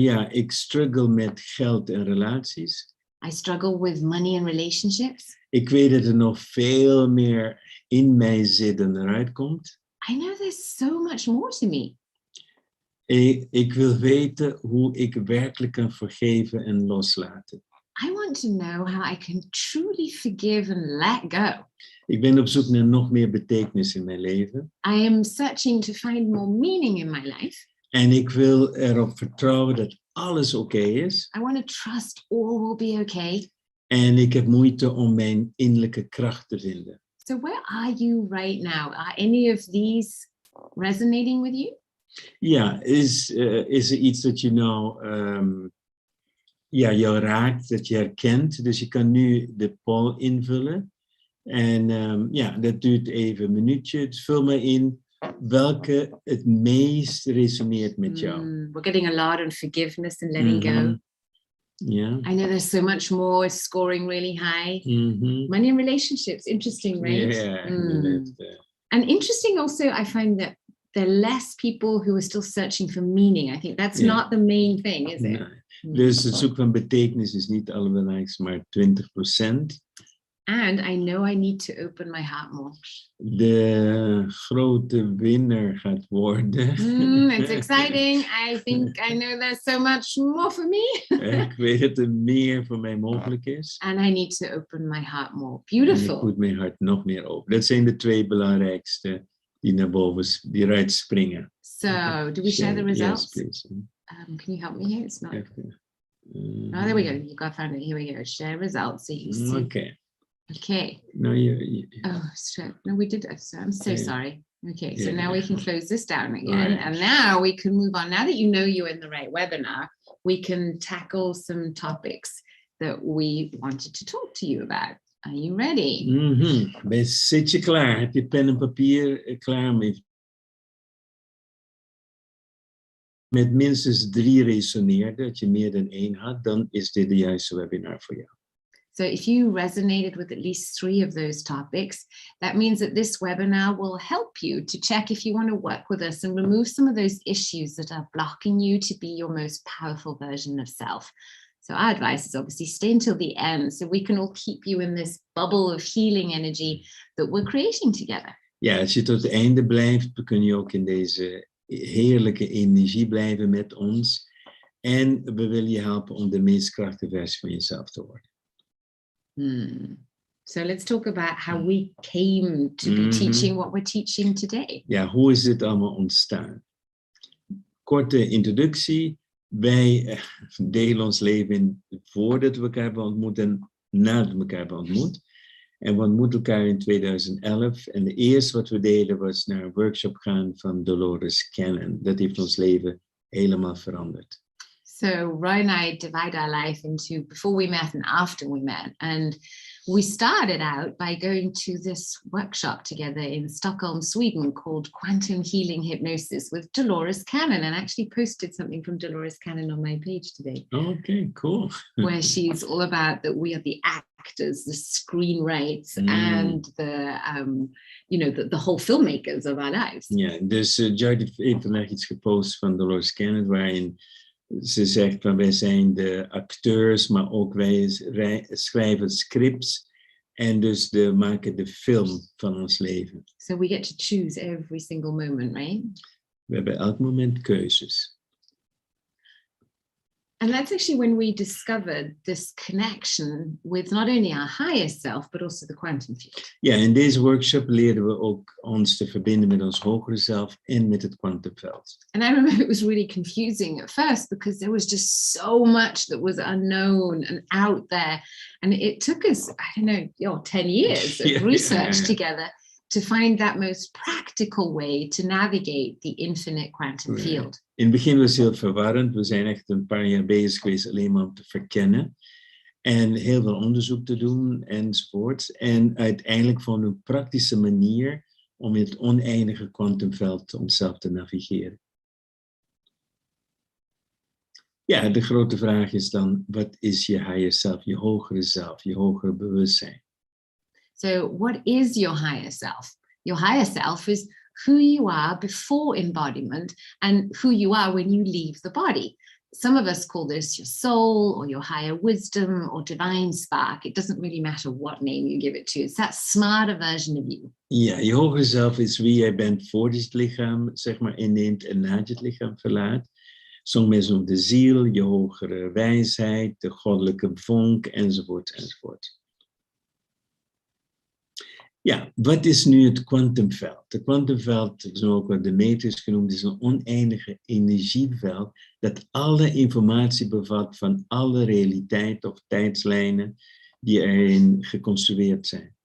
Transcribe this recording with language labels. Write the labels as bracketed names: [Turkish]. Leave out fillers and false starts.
[Dutch] Ik struggle met geld en relaties. [English] I struggle with money and relationships. [Dutch] Ik weet dat er nog veel meer in mij zit dan eruit komt. [English] I know there's so much more to me. [Dutch] Ik wil weten hoe ik werkelijk kan vergeven en loslaten. [English] I want to know how I can truly forgive and let go. [Dutch] Ik ben op zoek naar nog meer betekenis in mijn leven. [English] I am searching to find more meaning in my life. [Dutch] En ik wil erop vertrouwen dat alles oké is. [English] I want to trust all will be okay. [Dutch] En ik heb moeite om mijn innerlijke kracht te vinden. [English] So where are you right now? Are any of these resonating with you? [Dutch] Ja, is er iets dat je nou jou raakt, dat je herkent? Dus je kan nu de poll invullen. En dat duurt even een minuutje. Dus vul maar in welke het meest resoneert met jou. [English] We're getting a lot on forgiveness and letting go. Yeah. I know there's so much more, scoring really high. Money and relationships, interesting, right? Yeah. And interesting also, I find that there are less people who are still searching for meaning. I think that's not the main thing, is it? No. [Dutch] Dus het zoeken van betekenis is niet het allerbelangrijkste, maar 20%. [English] And I know I need to open my heart more. [Dutch] De grote winnaar gaat worden. [English] It's exciting. I think I know there's so much more for me. [Dutch] Ik weet dat er meer voor mij mogelijk is. [English] And I need to open my heart more. [Dutch] En ik [English] Beautiful. [Dutch] moet mijn hart nog meer open. Dat zijn de 2 belangrijkste die naar boven, die eruit springen. [English] So, do we share the results? Yes, please. Can you help me here? It's not. [Dutch] Even. [English] Oh, there we go. You got found it. Here we go. Share results. So you see. Okay. Okay. No, Oh, shit. No, we did. I'm so Yeah. sorry. Okay, so Yeah. now we can close this down again. Right. And now we can move on. Now that you know you're in the right webinar, we can tackle some topics that we wanted to talk to you about. Are you ready? [Dutch] Zit je klaar? Heb je pen en papier klaar? Met minstens 3 resoneerde, dat je meer dan 1 had, dan is dit de juiste webinar voor jou. [English] So if you resonated with at least 3 of those topics, that means that this webinar will help you to check if you want to work with us and remove some of those issues that are blocking you to be your most powerful version of self. So our advice is obviously stay until the end so we can all keep you in this bubble of healing energy that we're creating together. [Dutch] Ja, als je tot het einde blijft, dan kun je ook in deze heerlijke energie blijven met ons. En we willen je helpen om de meest krachtige versie van jezelf te worden. [English] So let's talk about how we came to be teaching what we're teaching today. [Dutch] Ja, hoe is dit allemaal ontstaan? Korte introductie. Wij delen ons leven in voordat we elkaar hebben ontmoet en nadat we elkaar hebben ontmoet. En we ontmoeten elkaar in 2011. En het eerste wat we deden was naar een workshop gaan van Dolores Cannon. Dat heeft ons leven helemaal veranderd. [English] So Roy and I divide our life into before we met and after we met. And we started out by going to this workshop together in Stockholm, Sweden, called Quantum Healing Hypnosis with Dolores Cannon. And I actually posted something from Dolores Cannon on my page today. Okay, cool. Where she's all about that we are the actors, the screenwriters, and the, the whole filmmakers of our lives. [Dutch] Ja, dus Jody heeft vandaag iets gepost van Dolores Cannon, waarin ze zegt van wij zijn de acteurs, maar ook wij schrijven scripts en dus maken de film van ons leven. [English] So we get to choose every single moment, right? [Dutch] We hebben elk moment keuzes. [English] And that's actually when we discovered this connection with not only our higher self, but also the quantum field. [Dutch] Ja, in deze workshop leerden we ook ons te verbinden met ons hogere zelf en met het kwantumveld. [English] And I remember it was really confusing at first because there was just so much that was unknown and out there. And it took us, 10 years of research together to find that most practical way to navigate the infinite quantum field. [Dutch] In het begin was het heel verwarrend. We zijn echt een paar jaar bezig geweest alleen maar om te verkennen. En heel veel onderzoek te doen enzovoort. En uiteindelijk vonden we een praktische manier om in het oneindige kwantumveld onszelf te navigeren. Ja, de grote vraag is dan, wat is je higher self, je hogere bewustzijn? [English] So what is your higher self? Your higher self is who you are before embodiment and who you are when you leave the body. Some of us call this your soul or your higher wisdom or divine spark. It doesn't really matter what name you give it to. It's that smarter version of you. [Dutch] Ja, je hogere zelf is wie jij bent voordat je het lichaam zeg maar inneemt en nadat je het lichaam verlaat. Sommige mensen noemen de ziel, je hogere wijsheid, de goddelijke vonk enzovoort enzovoort. Ja, wat is nu het kwantumveld? Het kwantumveld, is ook wat de matrix genoemd, is een oneindige energieveld dat alle informatie bevat van alle realiteit of tijdslijnen die erin geconstrueerd zijn.